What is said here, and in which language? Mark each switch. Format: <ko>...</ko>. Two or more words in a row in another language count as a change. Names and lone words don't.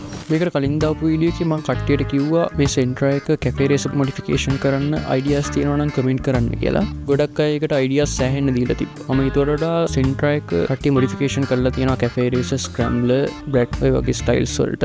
<si>මේකට කලින් දාපු වීඩියෝ එකේ මම කට්ටියට කිව්වා මේ Sentra එක</si> <en>cafe race modification</en> <si>කරන්න ideas තියෙනවා නම් comment කරන්න කියලා. ගොඩක් අය ඒකට ideas සෑහෙන්න දීලා තිබ්බා. මම ඊට වඩා Sentra එක කට්ටිය modification කරලා තියෙනවා</si> <en>cafe race, scrambler, brat</en> <si>ඔය වගේ styles වලට.</si>